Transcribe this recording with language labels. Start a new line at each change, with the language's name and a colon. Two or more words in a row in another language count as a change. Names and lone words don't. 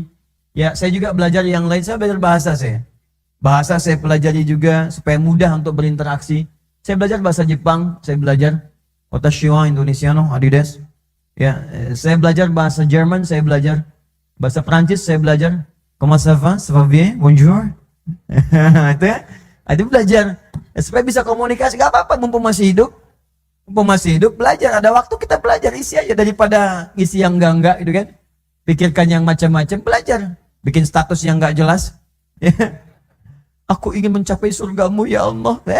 Indonesian: Ya, saya juga belajar yang lain. Saya belajar bahasa saya. Bahasa saya pelajari juga supaya mudah untuk berinteraksi. Saya belajar bahasa Jepang, saya belajar
Japanese: 私は
Indonesian: Indonesiano, adidas. Ya, saya belajar bahasa Jerman, saya belajar bahasa Prancis, saya belajar
French: comment ça va, ça va bien, bonjour.
Indonesian: Itu belajar supaya bisa komunikasi. Gak apa-apa, mumpung masih hidup. Mumpung masih hidup, belajar. Ada waktu kita belajar, isi aja daripada isi yang enggak gitu kan. Pikirkan yang macam-macam, belajar. Bikin status yang enggak jelas. Aku ingin mencapai surgamu ya Allah.